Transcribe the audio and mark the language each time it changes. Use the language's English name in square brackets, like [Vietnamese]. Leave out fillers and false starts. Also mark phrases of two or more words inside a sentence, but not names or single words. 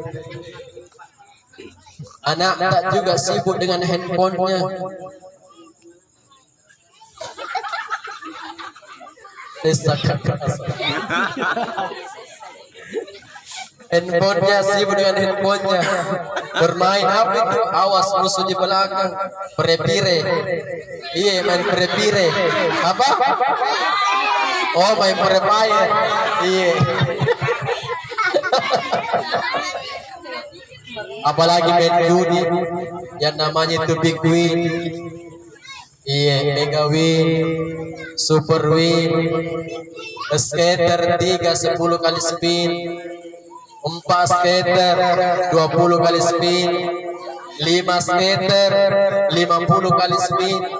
[Indonesian] Anak tak juga sibuk dengan handphonenya. Handphonenya sibuk dengan handphonenya. Bermain apa itu? Awas musuh di belakang. Pire-pire. Iya main pire-pire. Apa? Oh main pire-pire. Iya. Apalagi main judi yang namanya itu Big Win, iya, Mega Win, Super Win, skater 3 10 kali spin, 4 skater 20 kali spin, 5 skater 50 kali spin.